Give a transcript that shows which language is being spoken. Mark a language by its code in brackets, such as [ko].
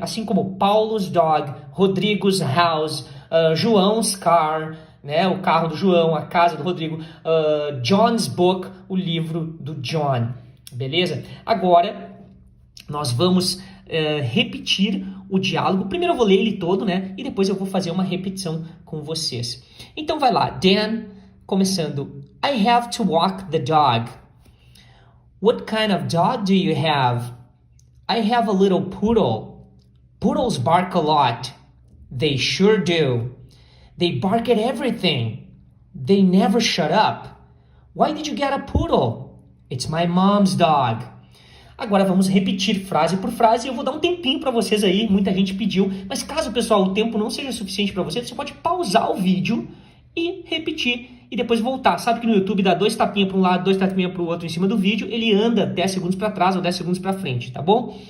[pt] Assim como [en] Paulo's dog, Rodrigo's house, João's car, [pt] né, o carro do João, a casa do Rodrigo, [en] John's book, [pt] o livro do John. Beleza? Agora, nós vamos repetir o diálogo. Primeiro eu vou ler ele todo, né? E depois eu vou fazer uma repetição com vocês. Então vai lá, Dan, começando. [en] I have to walk the dog. What kind of dog do you have? I have a little poodle. Poodles bark a lot. They sure do. They bark at everything. They never shut up. Why did you get a poodle? It's my mom's dog. [pt] Agora vamos repetir frase por frase. Eu vou dar um tempinho para vocês aí, muita gente pediu. Mas caso, pessoal, o tempo não seja suficiente para você, você pode pausar o vídeo e repetir e depois voltar. Sabe que no YouTube dá 2 tapinhas para um lado, 2 tapinhas para o outro em cima do vídeo, ele anda 10 segundos para trás ou 10 segundos para frente, tá bom?